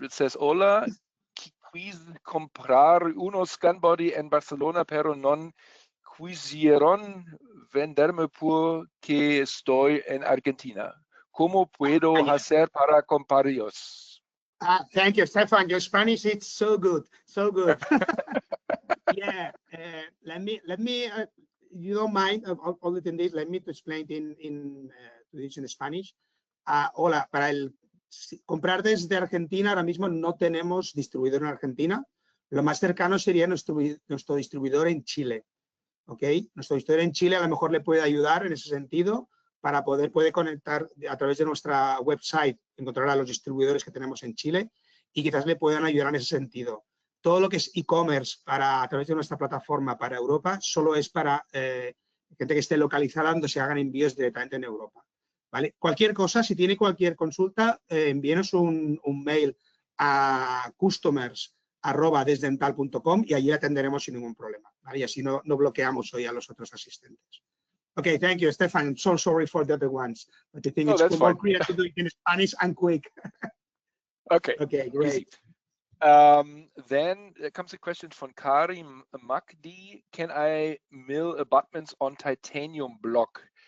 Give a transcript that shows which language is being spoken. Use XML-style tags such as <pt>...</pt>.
<es>It says, hola, quis comprar uno scan body en Barcelona, pero non quisieron venderme porque estoy en Argentina. ¿Cómo puedo hacer para compararlos?</es> <en>Thank you, Stephan. Your Spanish is so good, so good. Yeah, let me. You don't mind all the this? Let me to explain in Spanish.</en> <es>Hola, para comprar desde Argentina, ahora mismo no tenemos distribuidor en Argentina. Lo más cercano sería nuestro distribuidor en Chile. ¿Ok? Nuestro distribuidor en Chile a lo mejor le puede ayudar en ese sentido para puede conectar a través de nuestra website, encontrar a los distribuidores que tenemos en Chile y quizás le puedan ayudar en ese sentido. Todo lo que es e-commerce a través de nuestra plataforma para Europa solo es para gente que esté localizada donde se hagan envíos directamente en Europa. ¿Vale? Cualquier cosa, si tiene cualquier consulta, envíenos un mail a customers@desdental.com y allí atenderemos sin ningún problema. ¿Vale? Y así no bloqueamos hoy a los otros asistentes.</es> <en>Okay, thank you, Stephan. I'm so sorry for the other ones, but I think it's more clear to do it in Spanish and quick. Okay. Okay, great. Then there comes a question from Karim Makdi. Can I mill abutments on titanium block?</en>